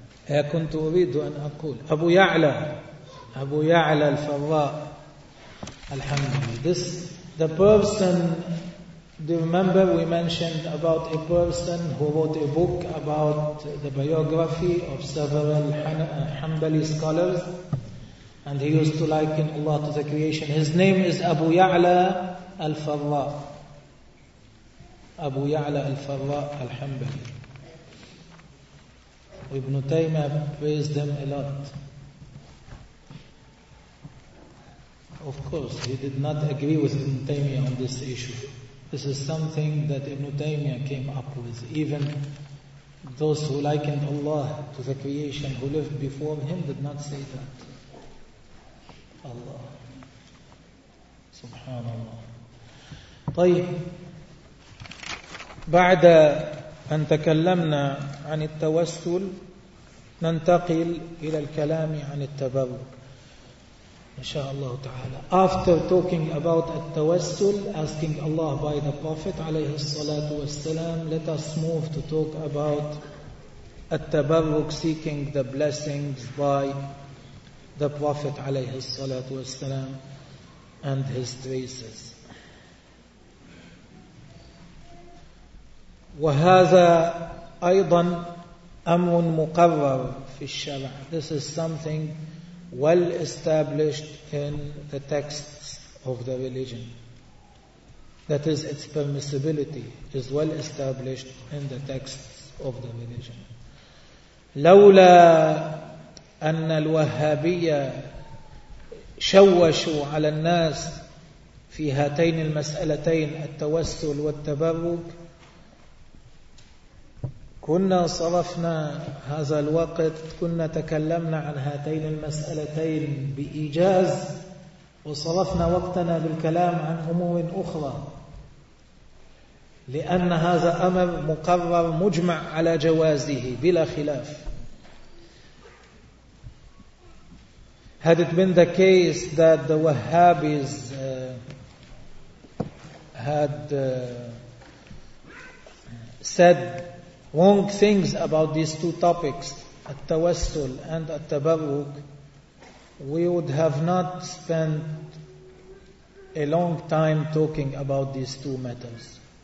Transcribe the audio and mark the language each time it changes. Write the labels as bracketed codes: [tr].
[ar] يا كنت أريد أن أقول أبو يعلى الفراء الحمد لله. [en] This the person. Do you remember we mentioned about a person who wrote a book about the biography of several Hanbali scholars, and he used to liken Allah to the creation. His name is Abu Ya'la al-Farra. Abu Ya'la al-Farra al-Hanbali. Ibn Taymiyyah praised him a lot. Of course, he did not agree with Ibn Taymiyyah on this issue. This is something that Ibn Taymiyyah came up with. Even those who likened Allah to the creation who lived before him did not say that. [ar] Allah. Subhanallah. طيب. بعد أن تكلمنا عن التوسل ننتقل إلى الكلام عن التبرك. Inshallah ta'ala. [en] After talking about at-tawassul, asking Allah by the Prophet [ar] alayhi salatu wassalam, [en] let us move to talk about at-tabarruk, seeking the blessings by the Prophet alayhi salatu wassalam and his traces. [ar] وَهَذَا أَيْضًا أَمْرٌ مُقَرَّرٌ فِي الشَّرْعِ. [en] This is something well established in the texts of the religion. That is, its permissibility is well established in the texts of the religion. [ar] لولا أن الوهابية شوشوا على الناس في هاتين المسألتين التوسل والتبرك كنا صرفنا هذا الوقت كنا تكلمنا عن هاتين المسألتين بإيجاز وصرفنا وقتنا بالكلام عن أمور أخرى لأن هذا أمر مقرر مجمع على جوازه بلا خلاف. [en] Had it been the case that the Wahhabis had said wrong things about these two topics, at-tawassul and at-tabarruk, we would have not spent a long time talking about these two matters.